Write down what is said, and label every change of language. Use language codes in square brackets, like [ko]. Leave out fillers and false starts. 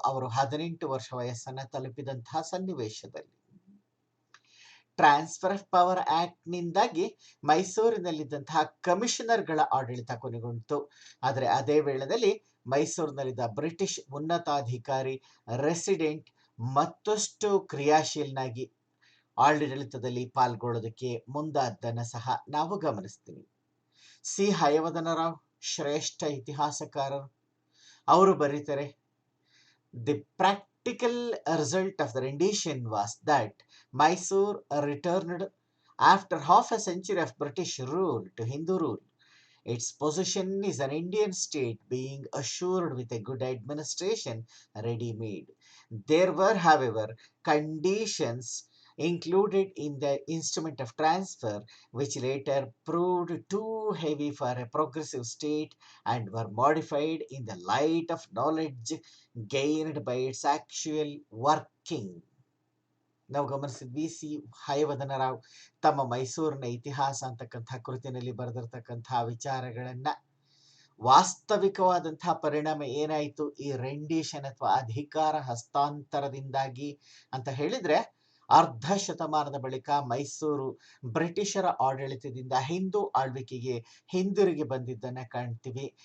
[kn] ಅವರು 18 ವರ್ಷ ವಯಸ್ಸನ್ನ ತಲುಪಿದಂತಹ ಸನ್ನಿವೇಶದಲ್ಲಿ ಟ್ರಾನ್ಸ್ಫರ್ ಆಫ್ ಪವರ್ ಆಕ್ಟ್ ನಿಂದಾಗಿ ಮೈಸೂರಿನಲ್ಲಿದ್ದಂತಹ ಕಮಿಷನರ್ಗಳ ಆಡಳಿತ ಕೊನೆಗೊಂಡಿತು. ಆದರೆ ಅದೇ ವೇಳೆಯಲ್ಲಿ ಮೈಸೂರಿನಲ್ಲಿದ್ದ ಬ್ರಿಟಿಷ್ ಉನ್ನತಾಧಿಕಾರಿ ರೆಸಿಡೆಂಟ್ ಮತ್ತಷ್ಟು ಕ್ರಿಯಾಶೀಲನಾಗಿ ಆಡಳಿತದಲ್ಲಿ ಪಾಲ್ಗೊಳ್ಳೋದಕ್ಕೆ ಮುಂದಾದ್ದನ್ನ ಸಹ ನಾವು ಗಮನಿಸ್ತೀವಿ. ಸಿ ಹಯವದನರಾವ್ ಶ್ರೇಷ್ಠ ಇತಿಹಾಸಕಾರರು, ಅವರು ಬರೀತಾರೆ, [en] The practical result of the rendition was that Mysore returned after half a century of British rule to Hindu rule. Its position is an Indian state being assured with a good administration ready-made. There were, however, conditions included in the instrument of transfer, which later proved too heavy for a progressive state and were modified in the light of knowledge gained by its actual working. [kn] ನಾವು ಗಮನಿಸಿದ್ವಿ C ಹಯವದನರಾವ್ ತಮ್ಮ ಮೈಸೂರಿನ ಇತಿಹಾಸ ಅಂತಕ್ಕಂಥ ಕೃತಿನಲ್ಲಿ ಬರೆದಿರ್ತಕ್ಕಂತಹ ವಿಚಾರಗಳನ್ನ ವಾಸ್ತವಿಕವಾದಂತಹ ಪರಿಣಾಮ ಏನಾಯಿತು ಈ rendition ಅಥವಾ ಅಧಿಕಾರ ಹಸ್ತಾಂತರದಿಂದಾಗಿ ಅಂತ ಹೇಳಿದ್ರೆ ಅರ್ಧ ಶತಮಾನದ ಬಳಿಕ ಮೈಸೂರು ಬ್ರಿಟಿಷರ ಆಡಳಿತದಿಂದ ಹಿಂದೂ ಆಳ್ವಿಕೆಗೆ ಹಿಂದಿರುಗಿ ಬಂದಿದ್ದನ್ನ ಕಾಣ್ತೀವಿ.